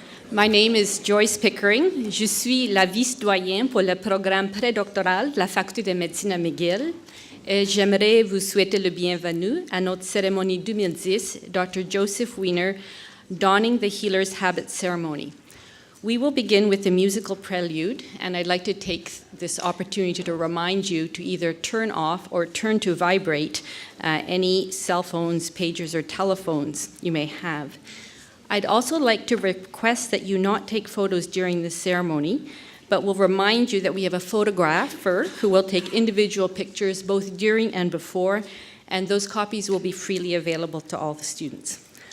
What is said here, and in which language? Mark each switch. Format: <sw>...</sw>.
<en>My name is Joyce Pickering.</en> <fr>Je suis la vice-doyenne pour le programme prédoctoral de la Faculté de médecine à McGill. Et j'aimerais vous souhaiter le bienvenue à notre cérémonie 2010, Dr.</fr> <en>Joseph Wiener, Donning the Healer's Habit Ceremony. We will begin with a musical prelude, and I'd like to take this opportunity to remind you to either turn off or turn to vibrate any cell phones, pagers, or telephones you may have. I'd also like to request that you not take photos during the ceremony, but will remind you that we have a photographer who will take individual pictures both during and before, and those copies will be freely available to all the students.</en>